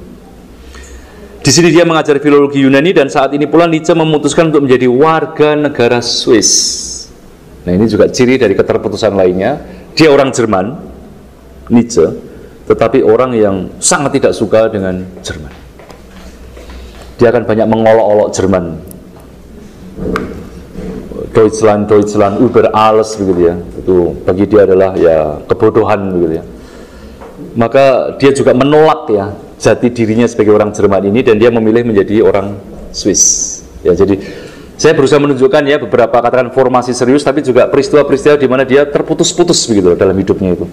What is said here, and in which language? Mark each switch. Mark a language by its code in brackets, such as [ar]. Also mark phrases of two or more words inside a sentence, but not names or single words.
[id] Di sini dia mengajar filologi Yunani, dan saat ini pula Nietzsche memutuskan untuk menjadi warga negara Swiss. Nah, ini juga ciri dari keterputusan lainnya. Dia orang Jerman, Nietzsche, tetapi orang yang sangat tidak suka dengan Jerman. Dia akan banyak mengolok-olok Jerman. [de] Deutschland über alles [id] begitu ya. Itu bagi dia adalah ya kebodohan begitu ya. Maka dia juga menolak ya jati dirinya sebagai orang Jerman ini, dan dia memilih menjadi orang Swiss. Ya, jadi saya berusaha menunjukkan ya beberapa katakan formasi serius, tapi juga peristiwa-peristiwa di mana dia terputus-putus begitu dalam hidupnya itu.